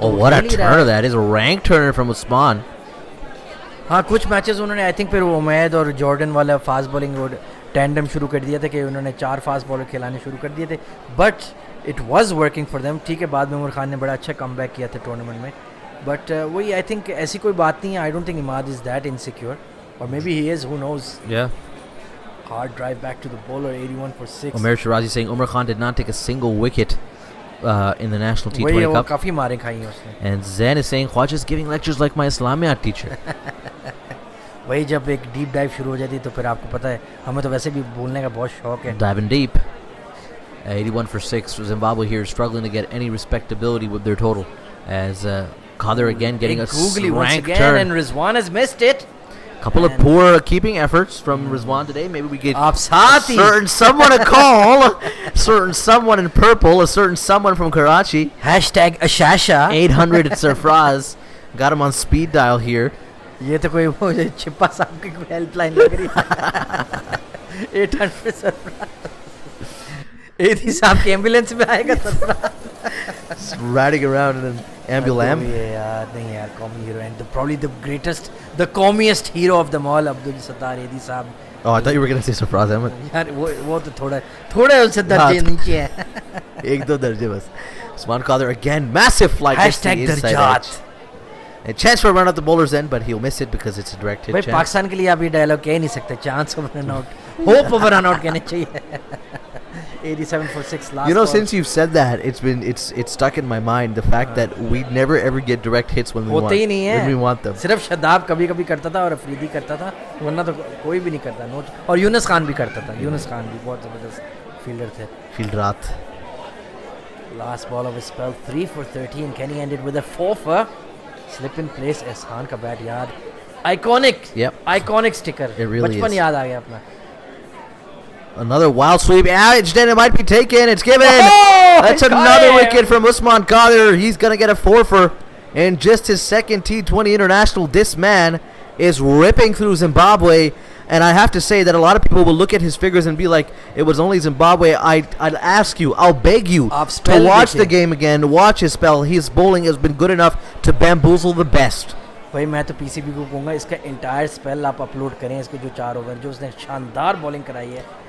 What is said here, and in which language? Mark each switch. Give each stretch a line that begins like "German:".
Hindi: तो
English: what a turner that is, a rank turner from Usman.
Hindi: हाँ कुछ matches उन्होंने
English: I think
Hindi: फिर उमैद और जॉर्डन वाला फास्ट बॉलिंग रोड टैंडम शुरू कर दिया था कि उन्होंने 4 फास्ट बॉलर खिलाने शुरू कर दिए थे.
English: But it was working for them.
Hindi: ठीक है बाद में उमर खान ने बड़ा अच्छा कमबैक किया था टूर्नामेंट में.
English: but
Hindi: वही
English: I think
Hindi: ऐसी कोई बात नहीं है.
English: I don't think Imad is that insecure,
Hindi: और
English: Maybe he is, who knows. Hard drive back to the bowler, 81 for 6. Omer Shirazi saying Umar Khan did not take a single wicket in the National T20 Cup.
Hindi: काफी मारे खाई हैं उसने.
English: And Zain is saying Khwaja is giving lectures like my Islamiyat teacher.
Hindi: वही जब एक deep dive शुरू हो जाती है तो फिर आपको पता है हमें तो वैसे भी बोलने का बहुत शौक है.
English: Diving deep. 81 for 6. Zimbabwe here struggling to get any respectability with their total. As Qadr again getting a rank turn. And Rizwan has missed it. Couple of poor keeping efforts from Rizwan today. Maybe we get a certain someone a call. Certain someone in purple. A certain someone from Karachi. Hashtag Ashasha. 800 Sarfraz. Got him on speed dial here.
Hindi: ये तो कोई वो छिपा साहब की कोई helpline लग रही है. 800 सरफराज. एडी साहब की एम्बुलेंस में आएगा Sarfaraz.
English: Riding around in an ambulance.
Hindi: यार नहीं यार कॉमी
English: Hero and probably the greatest, the calmest hero of them all, Abdul Sattar Edhi साहब. Oh, I thought you were going to say Sarfraz Ahmed.
Hindi: यार वो तो थोड़ा उससे दर्जे नीचे है. एक दो दर्जे बस.
English: Usman Qadr again, massive flight. Hashtag दर्जात. A chance for a run at the bowler's end, but he'll miss it because it's a direct hit.
Hindi: भाई पाकिस्तान के लिए आप ये डायलॉग कह नहीं सकते.
English: chance over run out, hope over run out
Hindi: कहने चाहिए.
English: 87 for 6 last. You know, ball. since you've said that, it's stuck in my mind the fact that we never ever get direct hits when we want them.
Hindi: सिर्फ शदाब कभी-कभी करता था और अफरीदी करता था, वरना तो कोई भी नहीं करता. नोट और यूनुस खान भी करता था. यूनुस खान भी बहुत जबरदस्त फील्डर थे.
English: Fieldrat. Last ball of his spell, 3 for 13. Kenny ended with a 4 for. Slip in place.
Hindi: Ehsan का बैट याद.
English: Iconic. Yep. Iconic sticker. It really
Hindi: बचपन
English: is.
Hindi: याद आ गया अपना.
English: Another wild sweep. Edged in. It might be taken. It's given. Oh, that's another wicket from Usman Qadr. He's going to get a 4 for in just his second T20 international. This man is ripping through Zimbabwe. And I have to say that a lot of people will look at his figures and be like, it was only Zimbabwe. I'd ask you, I'll beg you to watch the game again, watch his spell. His bowling has been good enough to bamboozle the best.
Hindi: भाई मैं तो PCB को कहूँगा इसका entire spell आप upload करें. इसके जो 4 ओवर जो उसने शानदार बॉलिंग कराई है.